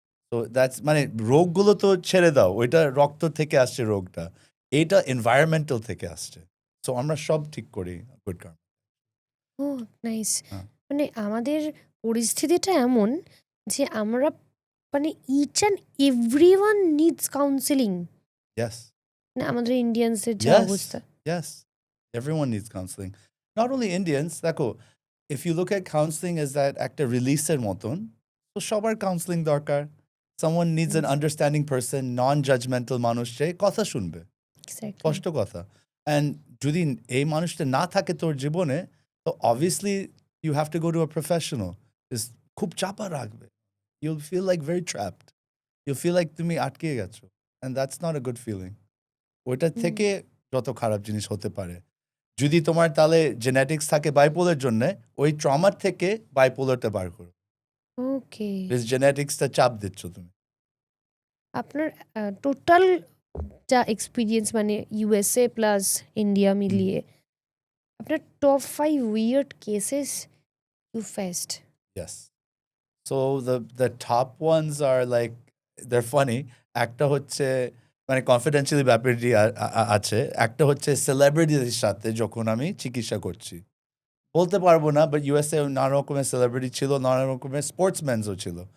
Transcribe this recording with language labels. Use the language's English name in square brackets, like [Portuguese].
[Bangla] তো দ্যাটস মানে রোগগুলো তো ছেড়ে দাও, ওইটা রক্ত থেকে আসছে রোগটা, এইটা এনভায়রনমেন্টাল থেকে আসছে। সো আমরা সব ঠিক করি গুড কার্ম। [English] Oh nice. [Bangla] হ্যাঁ। মানে আমাদের পরিস্থিতিটা এমন যে আমরা মানে [English] Each and everyone needs counselling. Yes. [Bangla] মানে আমাদের ইন্ডিয়ানসের যা [English] Yes. [Bangla] অবস্থা। [English] Yes. Everyone needs counseling. Not only Indians, দেখো, if you look at counseling as that [Bangla] একটা রিলিসের মতন, তো সবার কাউন্সেলিং দরকার। [English] Someone needs an understanding person, non-judgmental [Bangla] মানুষ যে কথা শুনবে, [English] Exactly. [Bangla] স্পষ্ট কথা। And যদি এই মানুষটা না থাকে তোর জীবনে, তো [English] obviously you have to go to a professional. [Bangla] খুব চাপা রাখবে। [English] You'll feel like very trapped. You'll feel like [Bangla] তুমি আটকে গেছো। [English] And that's not a good feeling. [Bangla] ওইটা থেকে যত খারাপ জিনিস হতে পারে। যদি তোমার তাহলে জেনেটিক্স থাকে বাইপোলার জন্য, ওই ট্রমার থেকে বাইপোলারটা বার করো। [English] Okay. [Bangla] বেশ জেনেটিক্সটা চাপ দিচ্ছ তুমি। আপনার টোটাল যা এক্সপিরিয়েন্স মানে ইউএসএ প্লাস ইন্ডিয়া মিলিয়ে আপনার [English] Top 5 weird cases you faced. Yes. So the top ones are like, they're funny. [Bangla] একটা হচ্ছে মানে কনফিডেন্সিয়ালি ব্যাপারটি আছে। একটা হচ্ছে সেলিব্রিটিদের সাথে যখন আমি চিকিৎসা করছি। বলতে পারবো না, বাট ইউএসএ নানা রকমের সেলিব্রিটি ছিল, নানা রকমের স্পোর্টসম্যানসও ছিল।